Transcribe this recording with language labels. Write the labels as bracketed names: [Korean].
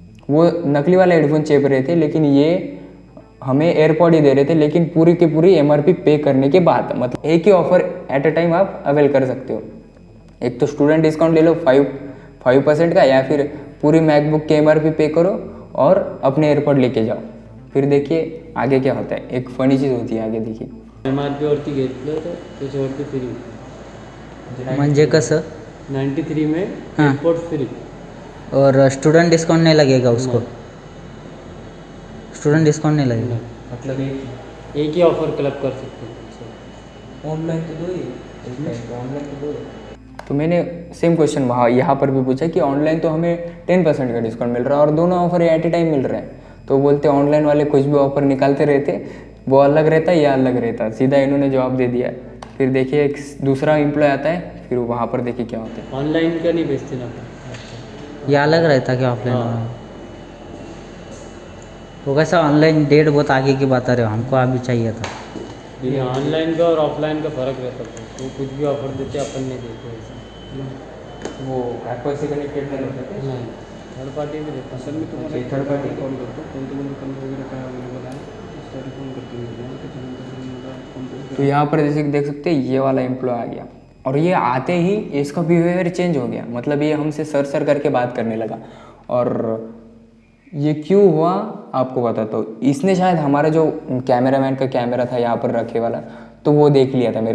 [Hindi] वो नकली वाला हेडफोन चेप रहे थे, लेकिन ये हमें एयरपोर्ट ही दे रहे थे, लेकिन पूरी की पूरी MRP पे करने के बाद। मतलब एक ही ऑफर एट अ टाइम आप अवेल कर सकते हो, एक तो स्टूडेंट डिस्काउंट ले लो 5% का, या फिर पूरी मैकबुक के MRP पे करो और अपने एयरपोर्ट लेके जाओ। फिर देखिए आगे क्या होता है, एक फनी चीज़ होती है आगे, देखिए। [Marathi] MRP वरती घेतलं तर त्याच्यावरती फ्री। म्हणजे कसं? [Hindi] 93 में हां. Airport free. और स्टूडेंट डिस्काउंट नहीं लगेगा उसको? स्टूडेंट डिस्काउंट नहीं लगेगा? मतलब एक ही ऑफर क्लब कर सकते हैं। ऑनलाइन तो दो ही ऑनलाइन तो दो। तो मैंने सेम क्वेश्चन वहाँ यहाँ पर भी पूछा कि ऑनलाइन तो हमें 10% का डिस्काउंट मिल रहा है और दोनों ऑफर एट ए टाइम मिल रहे हैं। तो बोलते ऑनलाइन वाले कुछ भी ऑफर निकालते रहते, वो अलग रहता या अलग रहता। सीधा इन्होंने जवाब दे दिया। फिर देखिए एक दूसरा एम्प्लॉय आता है, फिर वहाँ पर देखिए क्या होता है। ऑनलाइन का नहीं बेचते ना। ये अलग रहता क्या ऑफलाइन हाँ। वाला? वो कैसा ऑनलाइन डेट बहुत आगे की बता रहे हो, हमको अभी चाहिए था। ये ऑनलाइन का और ऑफलाइन का फ़र्क रहता है। वो कुछ भी ऑफर देते अपन नहीं देते ऐसा। वो एप्पल से कनेक्टेड नहीं होता नहीं, थर्ड पार्टी भी देता [Marathi] असल में तुम्हाला [Hindi] अच्छा, third party [Marathi] कॉल करतो कोणते दुकान वगैरे काय अवेलेबल आहे त्यासाठी फोन करतो मी तुम्हाला त्याच्यानंतर मला फोन [Hindi] तो यहाँ पर जैसे कि देख सकते हैं ये वाला एम्प्लॉय आ गया और ये आते ही इसका बिहेवियर चेंज हो गया। मतलब ये हमसे सर करके बात करने लगा। और ये क्यों हुआ आपको बताता हूँ। इसने शायद हमारा जो कैमरामैन का कैमरा था यहाँ पर रखे वाला, तो वो देख लिया था।